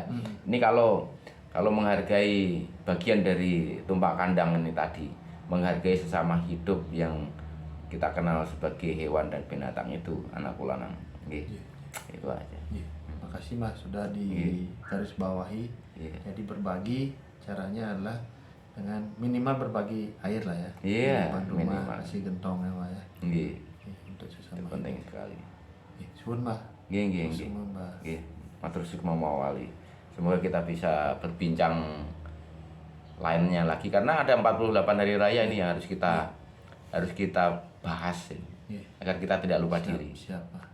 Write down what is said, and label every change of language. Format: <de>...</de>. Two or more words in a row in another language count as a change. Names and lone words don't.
<id>Ini kalau menghargai bagian dari tumpuk kandang ini tadi, menghargai sesama hidup yang kita kenal sebagai hewan dan binatang itu, anak kulanang. Itu aja. Makasih Mas sudah di garis bawahi. Jadi berbagi caranya adalah dengan minimal berbagi air lah ya. Iya, Depan rumah minimal. kasih gentong ya Mbah ya. Untuk Itu sesama penting hidup. sekali.</id> <jv>Suwun Mbah. Nggih.</jv> <id>Semua Mbah.</id> <ban>Nggih. Matur sukma mawali.</ban> <id>Semoga kita bisa berbincang lainnya lagi karena ada 48 hari raya ini yang harus kita bahas ini, agar kita tidak lupa diri. Siapa?</id>